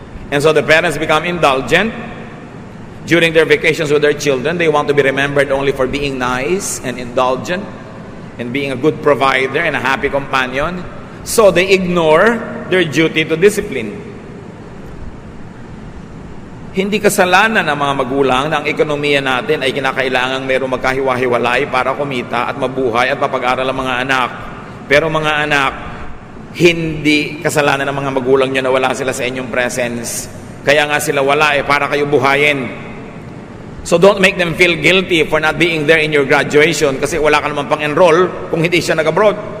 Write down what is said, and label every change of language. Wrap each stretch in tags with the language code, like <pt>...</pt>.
<en>And so the parents become indulgent during their vacations with their children. They want to be remembered only for being nice and indulgent and being a good provider and a happy companion. So they ignore their duty to discipline.</en> <tl>Hindi kasalanan ng mga magulang na ang ekonomiya natin ay kinakailangang mayroong magkahiwa-hiwalay para kumita at mabuhay at mapag-aral ang mga anak. Pero mga anak, hindi kasalanan ng mga magulang nyo na wala sila sa inyong presence. Kaya nga sila wala para kayo buhayin.</tl> <en>So don't make them feel guilty for not being there in your graduation</en> <tl>kasi wala ka naman pang-enroll kung hindi siya nag-abroad.</tl>